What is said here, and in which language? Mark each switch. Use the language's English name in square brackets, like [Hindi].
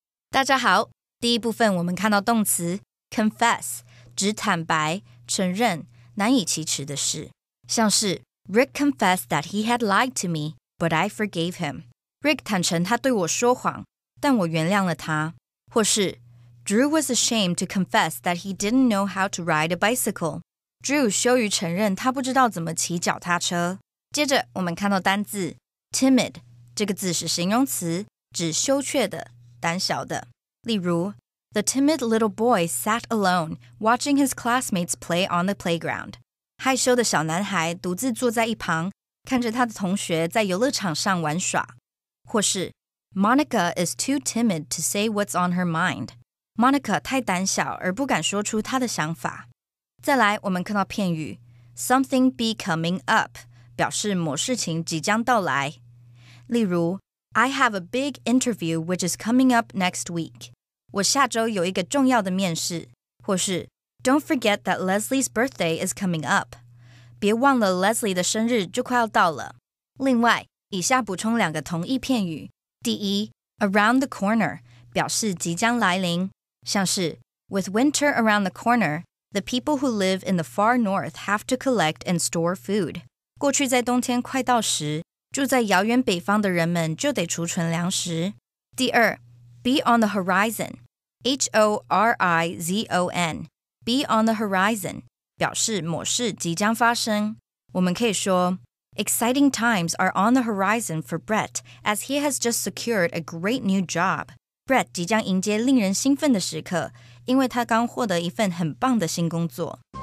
[Chinese] 大家好，第一部分我们看到动词 confess 指坦白、承认、难以启齿的事，像是 [English] Rick confessed that he had lied to me, but I forgave him. [Chinese] Rick 坦诚他对我说谎，但我原谅了他。或是 [English] Drew was ashamed to confess that he didn't know how to ride a bicycle. [Chinese] Drew 羞于承认他不知道怎么骑脚踏车。接着我们看到单字 timid 这个字是形容词，指羞怯的、胆小的。例如 [English] The timid little boy sat alone, watching his classmates play on the playground. [Chinese] 害羞的小男孩独自坐在一旁，看着他的同学在游乐场上玩耍。或是 [English] Monica is too timid to say what's on her mind. [Chinese] Monica 太胆小而不敢说出她的想法。再来，我们看到片语 something be coming up 表示某事情即将到来。例如 [English] I have a big interview which is coming up next week. [Chinese] 我下周有一个重要的面试。或是 [English] Don't forget that Leslie's birthday is coming up. [Chinese] 别忘了 Leslie 的生日就快要到了。另外，以下补充两个同义片语。第一 [English] around the corner [Chinese] 表示即将来临，像是 [English] With winter around the corner, the people who live in the far north have to collect and store food. [Chinese] 过去在冬天快到时，住在遥远北方的人们就得储存粮食。第二 [English] be on the horizon, H-O-R-I-Z-O-N, be on the horizon [Chinese] 表示某事即将发生。我们可以说 [English] Exciting times are on the horizon for Brett as he has just secured a great new job. [Chinese] Brett 即将迎接令人兴奋的时刻，因为他刚获得一份很棒的新工作。